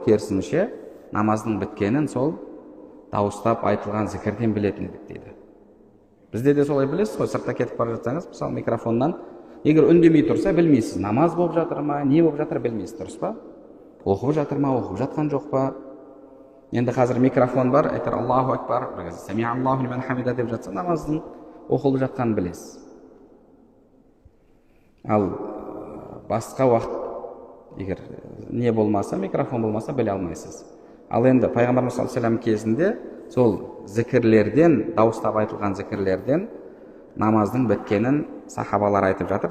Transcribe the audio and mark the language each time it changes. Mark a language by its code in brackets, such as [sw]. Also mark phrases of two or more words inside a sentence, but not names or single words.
[kk] Керісінше, намаздың біткенін сол дауыстап айтылған зікірден білетін едік дейді. Бізде де солай білесіз ғой, сыртта кетіп бара жатсаңыз, мысалы микрофоннан, егер үндемей тұрса білмейсіз, намаз болып жатыр ма, не болып жатыр білмейсіз, дұрыс па? Оқып жатыр ма, оқып жатқан жоқ па? Енді қазір микрофон бар, айтар [ar] الله أكبر, [kk] бір кезде [ar] سمع الله لمن حمده [kk] деп жатса, намаздың оқылып жатқанын білесіз. Ал басқа уақыт егер не болмаса, микрофон болмаса біле алмайсыз. Ал енді пайғамбарымыз [ar] صلى الله عليه وسلم [kk] кезінде сол зікірлерден, дауыстап айтылған зікірлерден намаздың біткенін сахабалар айтып жатыр.